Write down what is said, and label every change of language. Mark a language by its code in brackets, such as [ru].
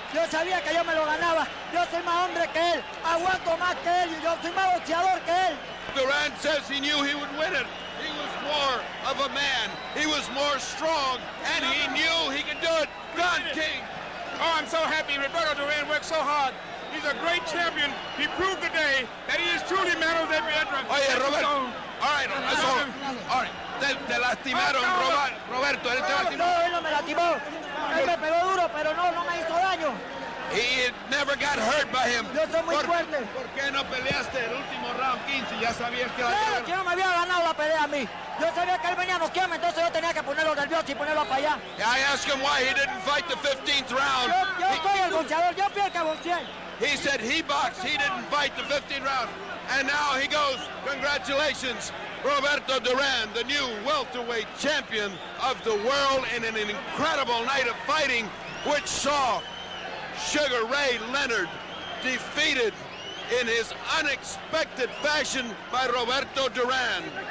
[es] Yo sabía que yo me lo ganaba. Yo soy más hombre que él. Aguanto más que él y yo soy más boxeador que él. [en] Duran says he knew he would win it. He was more of a man. He was more strong, and he knew he could do it. Don King. Oh, I'm so happy. Roberto Duran worked so hard. He's a great champion. He proved today that he is truly man of every entrance. [es] Oye, Roberto. [en] All right, that's all. All right. [es] Te lastimaron, Roberto. Él te lastimó. No, él no me lastimó. Él me pegó duro, pero no me hizo daño. [en] He never got hurt by him. [es] Yo soy muy fuerte. ¿Por qué no peleaste el último round 15? Ya sabías que... Claro, si no me había ganado la pelea a mí. Yo sabía que él venía a noquearme, entonces yo tenía que ponerlo nervioso y ponerlo para allá. [en] I asked him why he didn't fight the 15th round. [es] Yo soy el boxeador, yo fui el que boxeé. [en] He said he boxed, he didn't fight the 15th round. And now he goes, congratulations, Roberto Duran, the new welterweight champion of the world in an incredible night of fighting, which saw Sugar Ray Leonard defeated in his unexpected fashion by Roberto Duran.